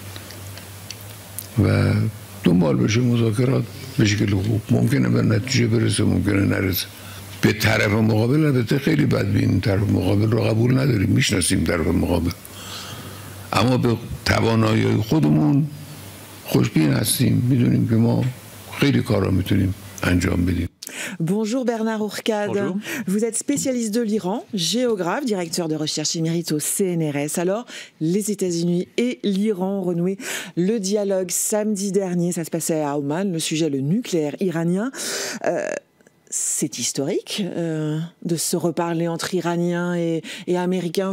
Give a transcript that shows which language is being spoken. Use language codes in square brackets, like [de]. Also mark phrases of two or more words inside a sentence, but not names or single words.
[fa] و دنبال بشه مذاکرات به شکل خوب ممکنه به نتیجه برسه ممکنه نرسه به طرف مقابل البته خیلی بدبین طرف مقابل رو قبول نداریم میشناسیم طرف مقابل اما به توانایی خودمون خوشبین هستیم میدونیم که ما خیلی کارا میتونیم انجام بدیم. [fr] Bonjour Bernard Ourcade. Bonjour. Vous êtes spécialiste de l'Iran, géographe, directeur de recherche émérite au CNRS. Alors, les États-Unis et l'Iran ont renoué le dialogue samedi dernier. Ça se passait à Oman, le sujet le nucléaire iranien. C'est historique de se reparler entre Iraniens et Américains.